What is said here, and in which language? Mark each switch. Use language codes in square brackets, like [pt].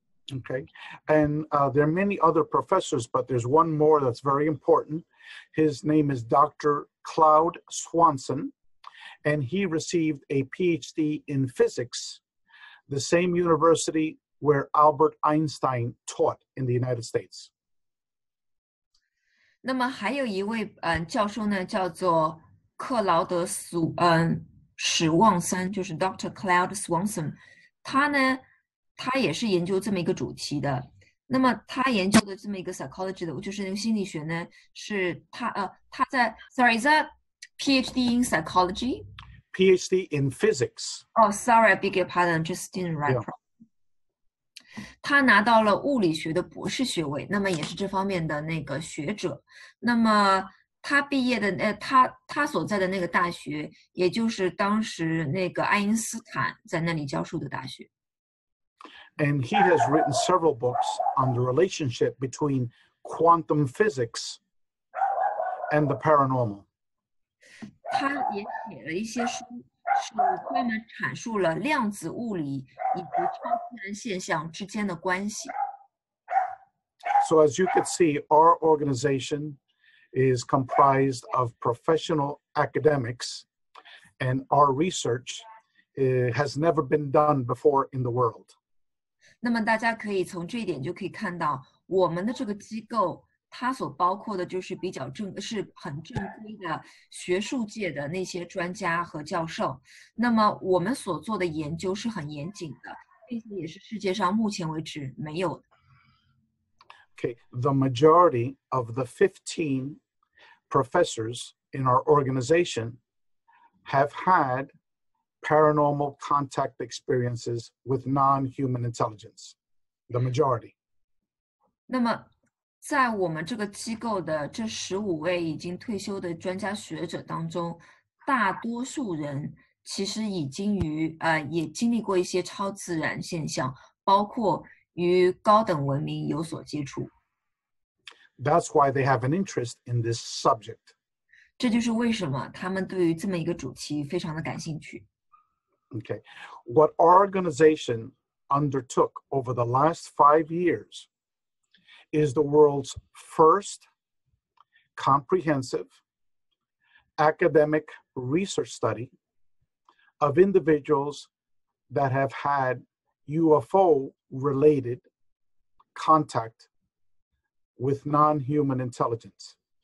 [en] Okay, and there are many other professors, but there's one more that's very important. His name is Dr. Claude Swanson, and he received a PhD in physics, the same university where Albert Einstein taught in the United States. [zh] 那么还有一位教授呢，叫做克劳德史旺森，就是 Dr. Claude Swanson， 他也是研究这么一个主题的。那么他研究的这么一个 psychology 的，就是那个心理学呢，是他在 [en] Sorry, is that PhD in psychology? PhD in physics. Oh, sorry, I beg your pardon, just didn't write properly. [zh] 他拿到了物理学的博士学位，那么也是这方面的那个学者。那么他毕业的他所在的那个大学，也就是当时那个爱因斯坦在那里教授的大学。 [en] And he has written several books on the relationship between quantum physics and the paranormal. [zh] 他也写了一些书，是专门阐述了量子物理以及超自然现象之间的关系。 [en] So as you could see, our organization is comprised of professional academics, and our research has never been done before in the world. [zh] 那么大家可以从这一点就可以看到，我们的这个机构，它所包括的就是是很正规的学术界的那些专家和教授。那么我们所做的研究是很严谨的，并且也是世界上目前为止没有的。 [en] Okay, the majority of the 15 professors in our organization have had paranormal contact experiences with non-human intelligence. The majority. [zh] 那么在我们这个机构的这15位已经退休的专家学者当中，大多数人其实已经也经历过一些超自然现象，包括与高等文明有所接触。 [en] That's why they have an interest in this subject. [zh] 这就是为什么他们对于这么一个主题非常的感兴趣。 [en] Okay, what our organization undertook over the last 5 years is the world's first comprehensive academic research study of individuals that have had UFO-related contact with non-human intelligence.